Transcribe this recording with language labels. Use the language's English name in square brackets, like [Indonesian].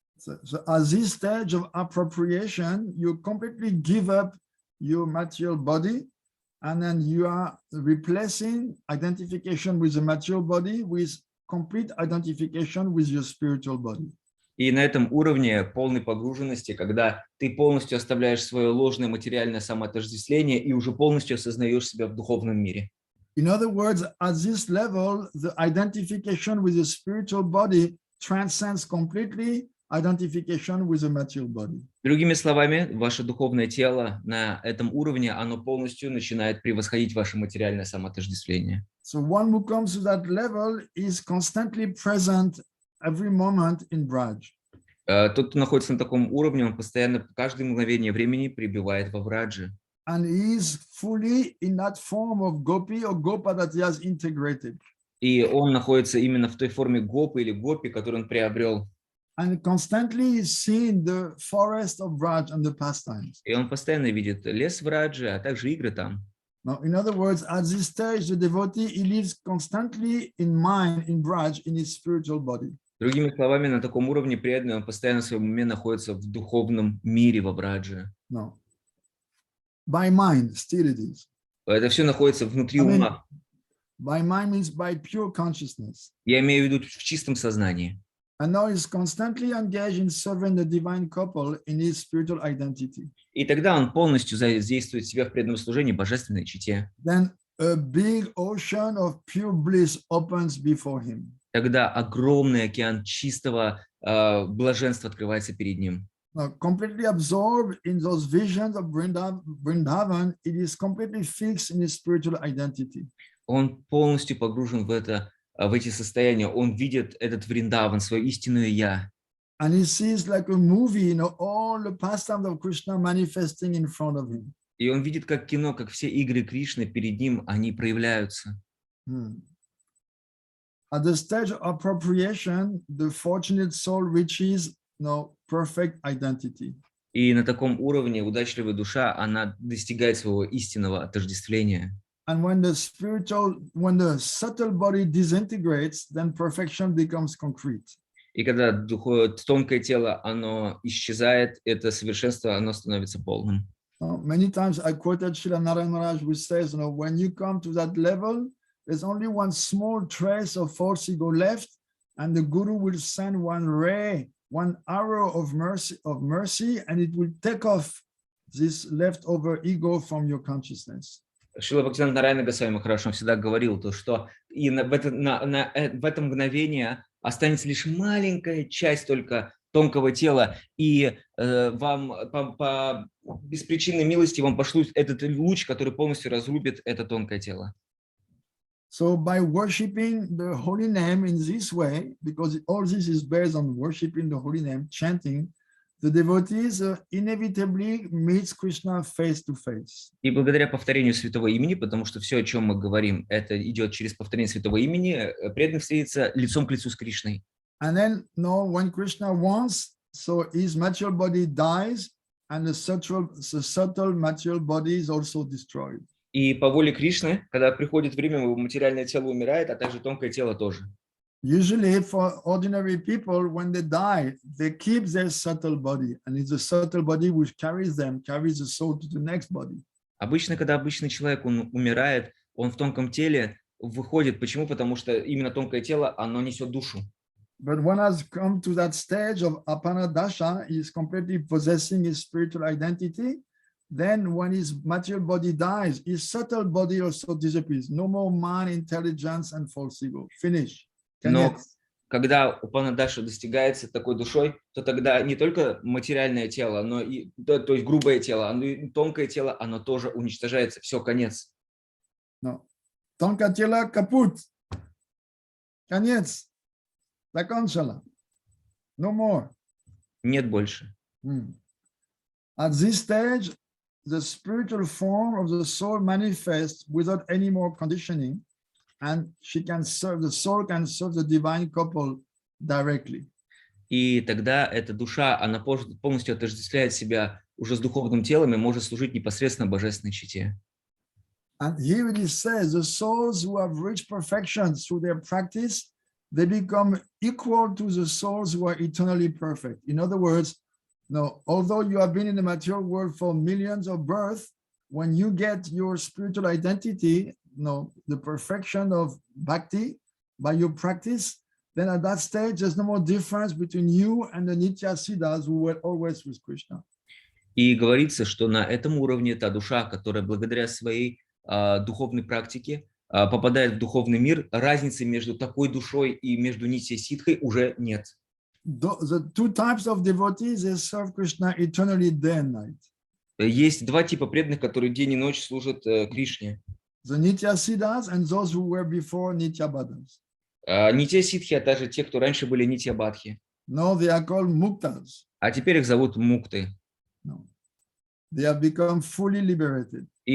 [English] So at this stage of appropriation, you completely give up your material body, and then you are replacing identification with the material body with complete identification with your spiritual body. [Russian] И на этом уровне полной погруженности, когда ты полностью оставляешь свое ложное материальное самоотождествление и уже полностью осознаешь себя в духовном мире. [English] In other words, at this level, the identification with the spiritual body transcends completely identification with the material body. [Russian] Другими словами, ваше духовное тело на этом уровне, оно полностью начинает превосходить ваше материальное самоотождествление. [English] So one who comes to that level is constantly present every moment in Braj. [Russian] Тот, кто находится на таком уровне, он постоянно, каждое мгновение времени пребывает во Врадже. [English] And he is fully in that form of gopi or gopa that he has integrated. [Russian] И он находится именно в той форме гопы или гопи, которую он приобрел. [English] And constantly is seeing the forest of Braj and the pastimes. [Russian] И он постоянно видит лес Враджи, а также игры там. [English] Now, in other words, at this stage, the devotee, he lives constantly in mind, in Braj, in his spiritual body. [Russian] Другими словами, на таком уровне преданный, он постоянно в своем уме находится в духовном мире во Врадже. [English] No. By mind, still it is. [Russian] Это все находится внутри ума. [English] By mind means by pure consciousнess. [Russian] Я имею в виду в чистом сознании. [English] And now he's constantly engaged in serving the divine couple in his spiritual identity. [Russian] И тогда он полностью задействует себя в преданном служении божественной чите. [English] Then a big ocean of pure bliss opens before him. [Russian] Тогда огромный океан чистого блаженства открывается перед ним. [English] Now, completely absorbed in those visions of Vrindavan, it is completely fixed in his spiritual identity. [Russian] Он полностью погружен в эти состояния. Он видит этот Вриндаван, свое истинное «Я». [English] And he sees like a movie, all the pastimes of Krishna manifesting in front of him. [Russian] И он видит как кино, как все игры Кришны перед ним, они проявляются. [English] At the stage of appropriation, the fortunate soul reaches perfect identity. [Russian] И на таком уровне удачливая душа, она достигает своего истинного отождествления. [English] And when the subtle body disintegrates, then perfection becomes concrete. [Russian] И когда тонкое тело, оно исчезает, это совершенство, оно становится полным. [English] Many times I quoted Srila Narayana Maharaj, which says, when you come to that level, there's only one small trace of false ego left, and the Guru will send one ray, one arrow of mercy, and it will take off this leftover ego from your consciousness. [Russian] Шрила Бхактиведанта Нараяна Госвами Махарадж всегда говорил, что и в это мгновение останется лишь маленькая часть только тонкого тела, и вам по беспричинной милости вам пошлют этот луч, который полностью разрубит это тонкое тело. [English] So by worshiping the holy name in this way, because all this is based on worshiping the holy name, chanting, the devotees inevitably meets Krishna face to face. [Russian] И благодаря повторению святого имени, потому что все, о чем мы говорим, это идет через повторение святого имени, преданный встретится лицом к лицу с Кришной. [English] And then, when Krishna wants, so his material body dies, and the subtle material body is also destroyed. [Russian] И по воле Кришны, когда приходит время, его материальное тело умирает, а также тонкое тело тоже. [English] Usually for ordinary people, when they die, they keep their subtle body, and it's the subtle body which carries the soul to the next body. [Russian] Обычно, когда обычный человек, он умирает, он в тонком теле выходит. Почему? Потому что именно тонкое тело, оно несет душу. [English] But one has come to that stage of apanadasha, he is completely possessing his spiritual identity, then when his material body dies, his subtle body also disappears. No more mind, intelligence, and false ego. Finish. [Russian] Но когда Упанадаша достигается такой душой, то тогда не только материальное тело, но и, то есть грубое тело, но и тонкое тело, оно тоже уничтожается. Все, конец. [English] No. [Russian] Тонкое тело капут. Конец. Закончила. [English] No more. [Russian] Нет больше. [English] At this stage, the spiritual form of the soul manifests without any more conditioning, and the soul can serve the divine couple directly. [Russian] И тогда эта душа, она полностью отождествляет себя уже с духовным телом и может служить непосредственно божественной чете. [English] And here it says, the souls who have reached perfection through their practice, they become equal to the souls who are eternally perfect. In other words, no, although you have been in the material world for millions of births, when you get your spiritual identity, no, the perfection of bhakti by your practice, then at that stage, there's no more difference between you and the Nitya Siddhas who were always with Krishna. [Russian] И говорится, что на этом уровне та душа, которая благодаря своей духовной практике попадает в духовный мир, разницы между такой душой и между Нитья Сидхой уже нет. [English] The two types of devotees, they serve Krishna eternally day and night. [Russian] Есть два типа преданных, которые день и ночь служат Кришне. [English] The Nitya Siddhas and those who were before Nitya Baddhas. [Russian] Нитья Сидхи, а также те, кто раньше были Нитья Бадхи. [English] No, they are called Muktas. [Russian] А теперь их зовут Мукты. [English] No. They have become fully liberated.